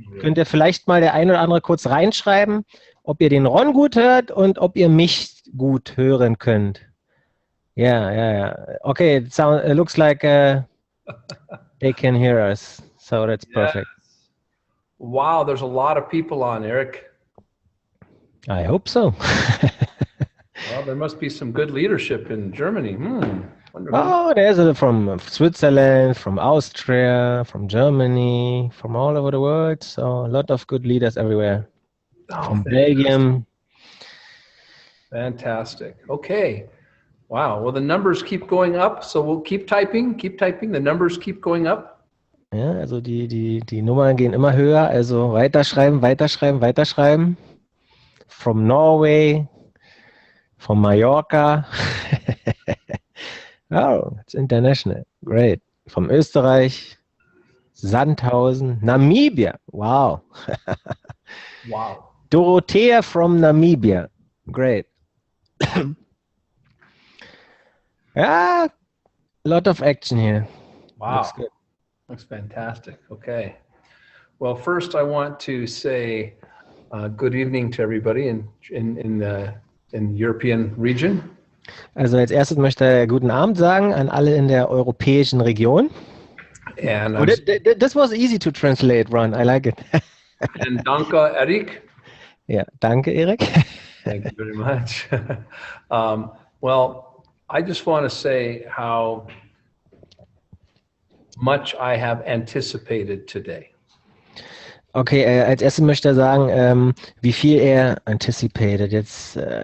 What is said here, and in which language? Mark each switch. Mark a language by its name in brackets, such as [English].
[German] Könnt ihr vielleicht mal der ein oder andere kurz reinschreiben, ob ihr den Ron gut hört und ob ihr mich gut hören könnt? [English] Yeah. Okay, it looks like they can hear us, so that's perfect. Wow, there's a lot of people on, Eric. I hope so. Well, there must be some good leadership in Germany. Oh, there's from Switzerland, from Austria, from Germany, from all over the world. So a lot of good leaders everywhere. From Belgium. Fantastic. Okay. Wow. Well, the numbers keep going up, so we'll keep typing. The numbers keep going up. [German] Ja, also die Nummern gehen immer höher. Also weiterschreiben. [English] From Norway, from Mallorca. Oh, it's international. Great. [German] Vom [English] Österreich, Sandhausen, Namibia. Wow. Wow. Dorothea from Namibia. Great. Yeah, a lot of action here. Wow. Looks good. Looks fantastic. Okay. Well, first I want to say good evening to everybody in the European region. [German] Also als erstes möchte ich guten Abend sagen an alle in der europäischen Region. [English] And this was easy to translate, Ron. I like it. And [German] danke, [English] Eric. [German] Ja, danke, Erik. [English] Thank you very much. Well, I just want to say how much I have anticipated today. [German] Okay, als erstes möchte er sagen, wie viel er [English] anticipated [German] jetzt.